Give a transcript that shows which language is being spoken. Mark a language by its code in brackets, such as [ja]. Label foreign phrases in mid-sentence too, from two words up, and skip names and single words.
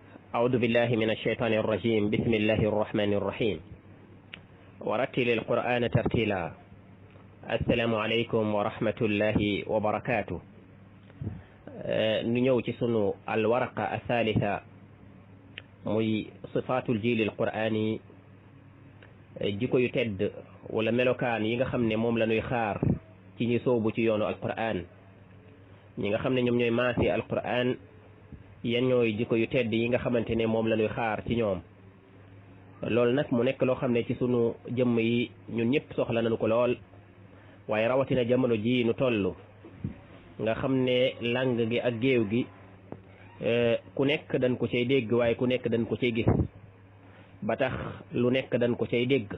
[ar] أعوذ بالله من الشيطان الرجيم. بسم الله الرحمن الرحيم. ورتل القرآن ترتيلا. السلام عليكم ورحمة الله وبركاته. [wo] نيو ci sunu [ar] الورقة الثالثة [wo] muy [ar] صفات الجيل القرآني [wo] jikko yu tedd wala melokaan yi nga xam ne moom la ñuy xaar ci ñi soobu ci yoonu alquran ñi nga xam ne ñoom ñooy maasi alquran yan ñooy jikko yu tedd yi nga xamante ne moom la ñuy xaar ci ñoom. loolu nag mu nekk loo xam ne ci sunu jëmm yi ñun ñëpp soxla nañu ko lool, waaye rawatina jamono ji nu toll nga xam ne lang gi ak géew gi ku nekk dañ ko cay dégg, waaye ku nekk dañ ko cay gis, ba tax lu nekk dañ ko cay dégg.